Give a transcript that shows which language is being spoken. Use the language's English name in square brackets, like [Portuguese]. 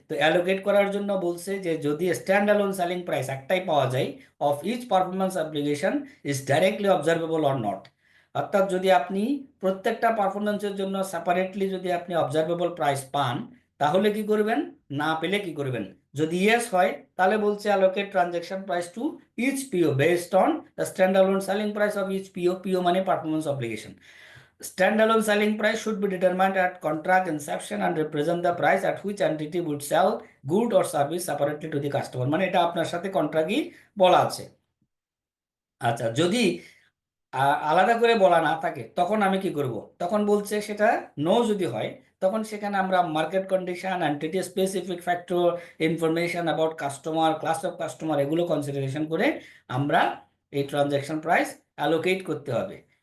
[Bangla] তো অ্যালোকেট করার জন্য বলছে যে যদি স্ট্যান্ড অ্যালোন সেলিং প্রাইস একটাই পাওয়া যায় [English] of each performance obligation is directly observable or not, [Bangla] অর্থাৎ যদি আপনি প্রত্যেকটা পারফরমেন্সের জন্য সেপারেটলি যদি আপনি অবজারভেবল প্রাইস পান তাহলে কি করবেন, না পেলে কি করবেন। যদি ইয়েস হয় তাহলে বলছে [English] allocate transaction price to each PO based on the standalone selling price of each PO. PO মানে performance obligation. Standalone selling price should be determined at contract inception and represent the price at which entity would sell good or service separately to the customer. [Bangla] মানে এটা আপনার সাথে কন্ট্রাক্টই বলা আছে। আচ্ছা, যদি আলাদা করে বলা না থাকে তখন আমি কি করব, তখন বলছে সেটা নো যদি হয় তখন সেখানে আমরা market condition, entity specific factor, information about customer, class of customer, এগুলো কনসিডারেশন করে আমরা এই ট্রানজ্যাকশন প্রাইস অ্যালোকেট করতে হবে।